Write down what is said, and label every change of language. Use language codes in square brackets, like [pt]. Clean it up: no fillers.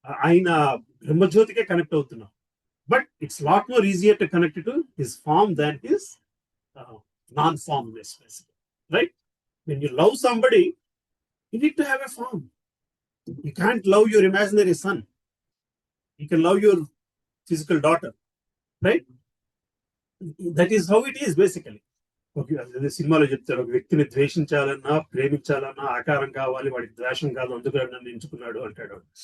[te] ఆయన బ్రహ్మజ్యోతికే కనెక్ట్ అవుతున్నాం. [en] But it's a lot more easier to connect it to his form than his non-formless, right? When you love somebody, you need to have a form. You can't love your imaginary son. You can love your physical daughter, right? That is how it is basically. [te] అదే సినిమాలో చెప్తారు, ఒక వ్యక్తిని ద్వేషించాలన్నా ప్రేమించాలన్నా ఆకారం కావాలి, వాడికి ద్వేషం కాదు, అందుకు నన్ను ఎంచుకున్నాడు అంటాడు.